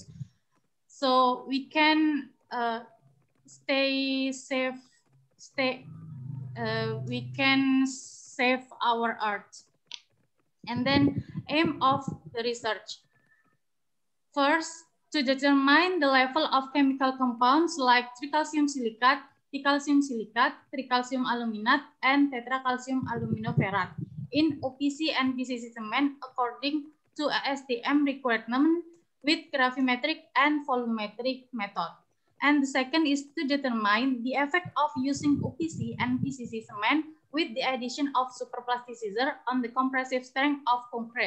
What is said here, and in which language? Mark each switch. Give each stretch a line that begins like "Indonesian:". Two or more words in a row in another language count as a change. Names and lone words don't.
English: So we can we can save our earth. And then aim of the research. First, to determine the level of chemical compounds like tricalcium silicate, dicalcium silicate, tricalcium aluminate, and tetracalcium aluminoferrate in OPC and PCC cement according to ASTM requirement with gravimetric and volumetric method. And the second is to determine the effect of using OPC and PCC cement with the addition of superplasticizer on the compressive strength of concrete.